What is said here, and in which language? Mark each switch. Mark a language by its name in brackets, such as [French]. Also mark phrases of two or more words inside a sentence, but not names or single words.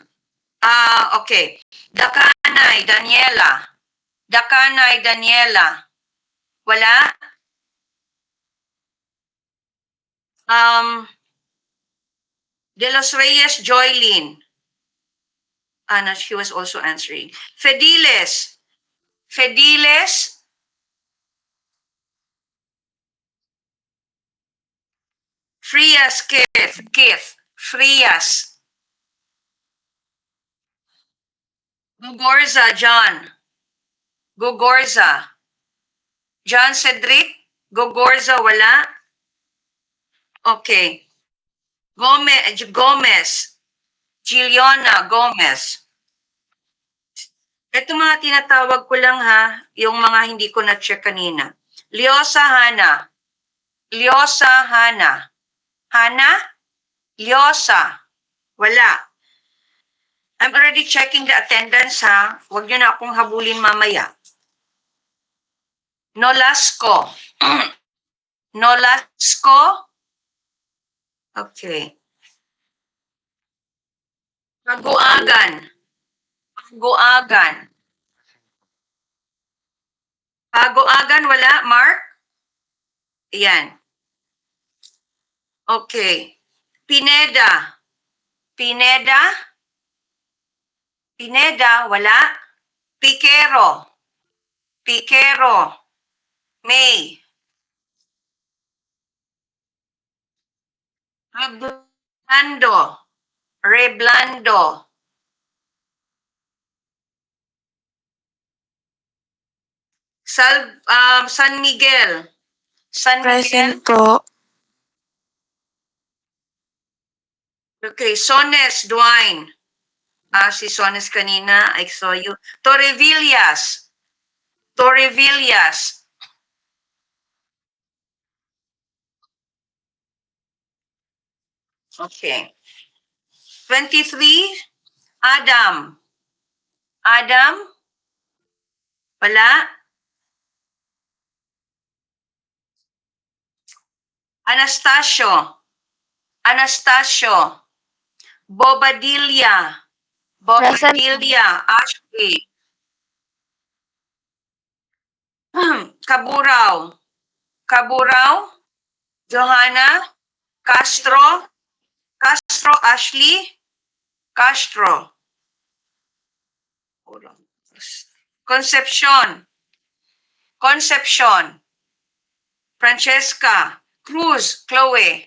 [Filipino] Okay. Dakanay, Daniela. Dakanay, Daniela. Wala? De Los Reyes, Joylyn. [English] No, she was also answering. [Filipino] Fediles. Fediles. Frias, Keith. Keith. Frias. Gugorza, John. Gugorza. John Cedric. Gugorza, wala? Okay. Gomez. Giliona Gomez. Ito mga tinatawag ko lang ha, yung mga hindi ko na-check kanina. Liosa Hana. Liosa Hana. Hana? Liosa. Wala. [English] I'm already checking the attendance ha. [Filipino] Huwag nyo na akong habulin mamaya. Nolasco. Nolasco. Okay. Paguagan. Paguagan. Paguagan, wala? Mark? Yan. Okay. Pineda. Pineda? Pineda, wala? Piquero. Piquero. May. Reblando. Reblando. San Miguel. San Miguel. Present po. Okay, Sones Dwayne. Si Sones kanina, [English] I saw you. [Filipino] Torrevillas. Torrevillas. Okay. 23, Adam. Adam? Wala? Anastasio. Anastasio. Bobadilla. Present. Bobadilla. Ashley. Kaburao. Kaburao. Johanna. Castro. Castro Ashley. Castro. Concepcion. Concepcion. Francesca. Cruz. Chloe.